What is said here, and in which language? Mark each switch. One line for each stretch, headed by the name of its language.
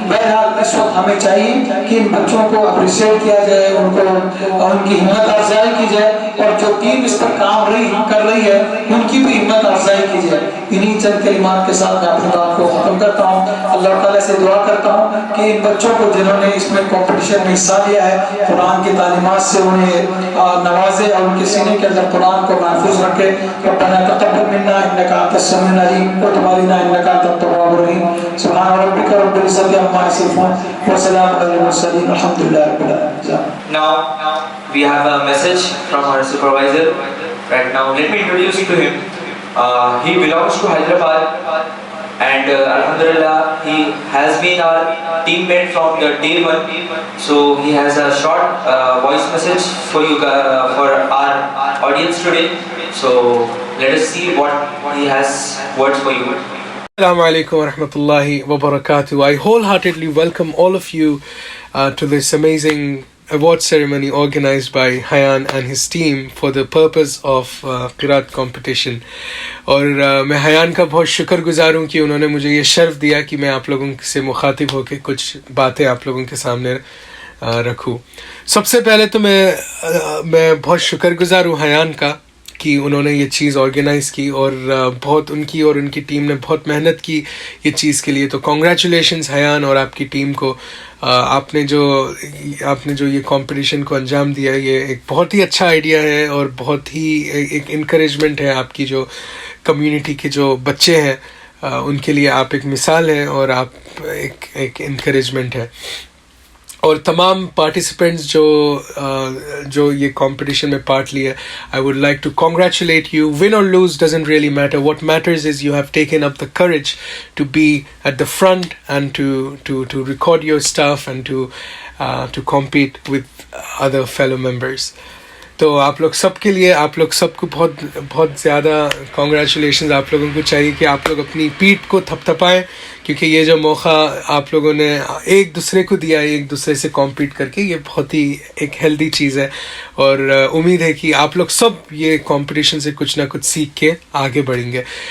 Urdu: بہرحال اس وقت ہمیں چاہیے کہ ان بچوں کو اپریشیٹ کیا جائے، ان کی ہمت افزائی کی جائے، اور جو ٹیم اس پر کام کر رہی ہے ان کی بھی ہمت افزائی کی جائے. انہی چند کلمات کے ساتھ میں اپنی بات کو ختم کرتا ہوں. اللہ تعالیٰ سے دعا کرتا ہوں کہ ان بچوں کو جنہوں نے اس میں کمپٹیشن میں حصہ لیا ہے قرآن کی تعلیمات سے انہیں نوازے اور ان کے سینے کے اندر قرآن کو محفوظ رکھے.
Arabic: ربنا تقبل منا انك انت السميع العليم وتب علينا انك انت التواب الرحيم. سبحان ربك رب العزة عما يصفون وسلام على المرسلين والحمد لله رب العالمين.
English: Now we have a message from our supervisor. Right now, let me introduce you to him. He belongs to Hyderabad, and Alhamdulillah, he has been our teammate from the day one. So he has a short voice message for you, for our audience today. So let us see what he has words for you.
Arabic: Assalamu alaikum wa rahmatullahi wa barakatuh.
English: I wholeheartedly welcome all of you to this amazing award ceremony organized by Hayan and his team for the purpose of قرات competition.
Urdu: اور میں حیان کا بہت شکر گزار ہوں کہ انہوں نے مجھے یہ شرف دیا کہ میں آپ لوگوں سے مخاطب ہو کے کچھ باتیں آپ لوگوں کے سامنے رکھوں. سب سے پہلے تو میں بہت شکر گزار ہوں حیان کا کہ انہوں نے یہ چیز آرگنائز کی، اور بہت ان کی اور ان کی ٹیم نے بہت محنت کی یہ چیز کے لیے. تو کنگریچولیشنز حیان اور آپ کی ٹیم کو. آپ نے جو یہ کمپٹیشن کو انجام دیا، یہ ایک بہت ہی اچھا آئیڈیا ہے اور بہت ہی ایک انکریجمنٹ ہے. آپ کی جو کمیونٹی کے جو بچے ہیں ان کے لیے آپ ایک مثال ہیں اور آپ ایک انکریجمنٹ ہے. اور تمام پارٹیسپینٹس جو یہ کمپٹیشن میں پارٹ لیا،
English: I would like to congratulate you. Win or lose doesn't really matter. What matters is you have taken up the courage to be at the front and to record your stuff and to compete with other fellow members.
Urdu: تو آپ لوگ سب کے لیے، آپ لوگ سب کو بہت زیادہ کانگریچولیشنز. آپ لوگوں کو چاہیے کہ آپ لوگ اپنی پیٹھ کو تھپ تھپائیں، کیونکہ یہ جو موقع آپ لوگوں نے ایک دوسرے کو دیا ہے، ایک دوسرے سے کمپیٹ کر کے، یہ بہت ہی ایک ہیلدی چیز ہے. اور امید ہے کہ آپ لوگ سب یہ کمپٹیشن سے کچھ نہ کچھ سیکھ کے آگے بڑھیں گے.